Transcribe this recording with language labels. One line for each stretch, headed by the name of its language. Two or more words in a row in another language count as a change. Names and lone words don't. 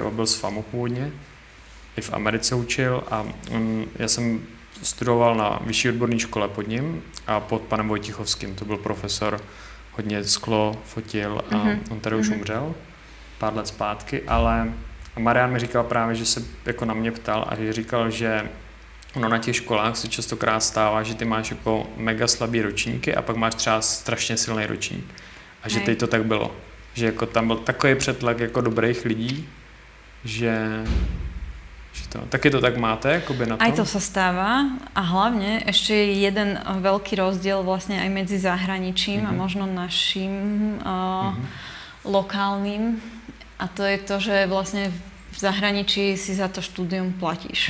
Czech: byl z FAMu původně, i v Americe učil a já jsem studoval na vyšší odborné škole pod ním a pod panem Vojtichovským, to byl profesor, hodně sklo fotil a on tady už umřel pár let zpátky, ale Marian mi říkal právě, že se jako na mě ptal a že říkal, že ono na těch školách se častokrát stává, že ty máš jako mega slabý ročníky a pak máš třeba strašně silný ročník. A že teď to tak bylo. Že jako tam byl takový přetlak jako dobrých lidí, že to, taky to tak máte, akoby na tom?
Slovak: Aj to sa stáva a hlavne ešte je jeden veľký rozdiel vlastne aj medzi zahraničím a možno našim lokálnym a to je to, že vlastne v zahraničí si za to štúdium platíš.